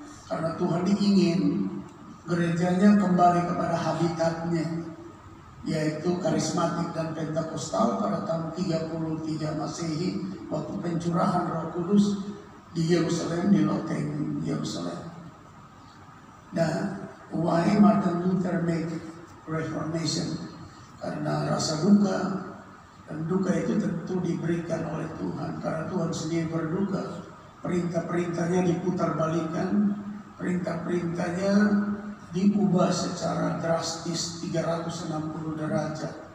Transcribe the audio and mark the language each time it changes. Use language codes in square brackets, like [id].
[id] Karena Tuhan ingin gerejanya kembali kepada habitatnya, yaitu karismatik dan pentakostal pada tahun 33 Masehi, waktu pencurahan Roh Kudus di Yerusalem, di Loteng Yerusalem. [en] Nah, why Martin Luther made Reformation? [id] Karena rasa duka, dan duka itu tentu diberikan oleh Tuhan, karena Tuhan sendiri berduka. Perintah-perintahnya diputarbalikkan, perintah-perintahnya diubah secara drastis 360 derajat.